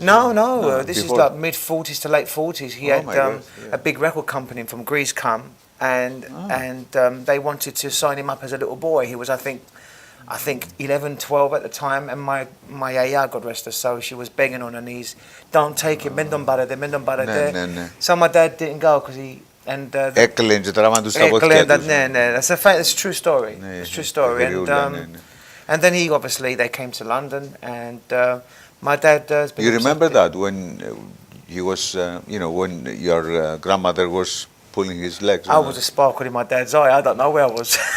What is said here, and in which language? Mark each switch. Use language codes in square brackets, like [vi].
[en] No, this before. Is like mid-40s to late 40s. He had a big record company from Greece come, and they wanted to sign him up as a little boy. He was, I think 11, 12 at the time, and my yaya, God rest her soul, she was begging on her knees, don't take him, [el] mendon barade. [en] So my dad didn't go because he... [el] Έκλαινε και τραβάνε στα πόδια τους. Ναι, [en] that's a true story. It's a true story. And then they came to London, and my dad... You remember that when he was, when your grandmother was pulling his legs? I was a sparkle in my dad's eye, I don't know where I was.